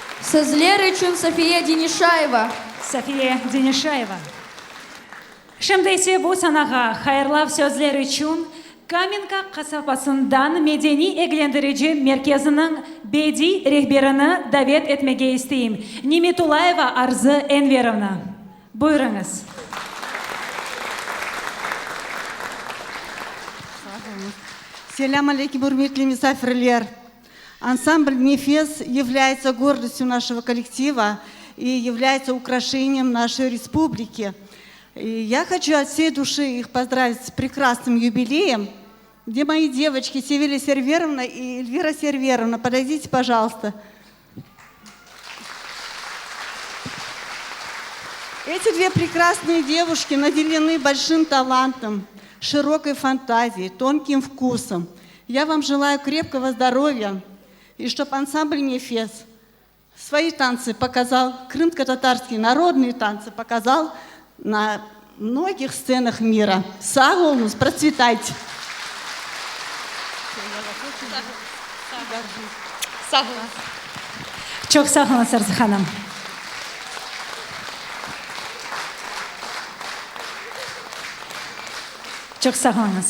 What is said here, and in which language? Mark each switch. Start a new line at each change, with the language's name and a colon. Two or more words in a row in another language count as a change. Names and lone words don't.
Crimean Tatar: Sizler için Safiye Денишаева. София Денишаева. Şimdi ise bu sanağa hayırlı sözler için Каменка kasabasından Medeni Eğlendirici Merkezi'nin bedi rehberini davet etmeye isteyim. Nimetullayeva Arzu Enverovna. Buyurunuz. Селям алейкум, урметли мисафирлер.
Russian: Ансамбль «Нефес» является гордостью нашего коллектива и является украшением нашей республики. И я хочу от всей души их поздравить с прекрасным юбилеем. Где мои девочки Севилия Серверовна и Эльвира Серверовна? Подойдите, пожалуйста. Эти две прекрасные девушки наделены большим талантом, широкой фантазией, тонким вкусом. Я вам желаю крепкого здоровья, и чтобы ансамбль «Нефес» свои танцы показал, крымско-татарские народные танцы показал на многих сценах мира.
Crimean Tatar: Sağ olunuz, процветайте. Çok sağ olun Sarzu Hanım. Çok sağ olunuz.